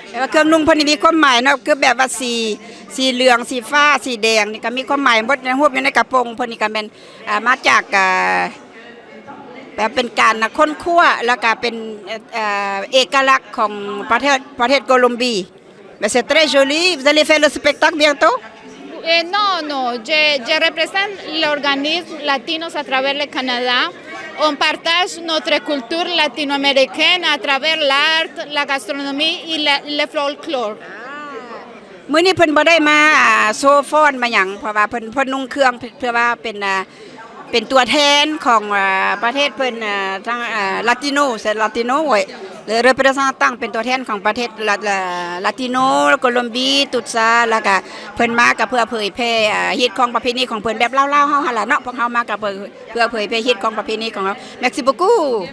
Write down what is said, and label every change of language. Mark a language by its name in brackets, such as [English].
[Northeastern Thai] เครื่องนุ่งพอนี้มีความหมายเนาะคือแบบว่าสีเหลืองสีฟ้าสีแดงนี่ก็มีความหมายหมดในรูปอยู่ในกระโปรงพอนี้ก็เป็นมาจากแบบเป็นการค้นคว้าแล้วก็เป็นเอกลักษณ์ของประเทศโคลอมเบีย [French] Mais c'est très joli. Vous allez faire le spectacle bientôt? Non, je représente l'organisme Latinos à travers le Canada. On partage notre culture latino-américaine à travers l'art, la gastronomie et le folklore. [Northeastern Thai] มื้อนี้เพิ่นบ่ได้มาโซฟ้อนมาหยังเพราะว่าเพิ่นนุ่งเครื่องเพื่อว่าเป็นตัวแทนของประเทศเพิ่นทางลาติโน [French] c'est latino ouais le représentant [Northeastern Thai] เป็นตัวแทนของประเทศลาติโนโคลอมเบียตุดซาแล้วก็เพิ่นมาก็เพื่อเผยแพร่ฮิตของประเพณีของเพิ่นแบบลาวๆเฮาหั่นล่ะเนาะพวกเฮามาก็เพื่อเผยแพร่ฮิตของประเพณีของเฮา [French] Merci beaucoup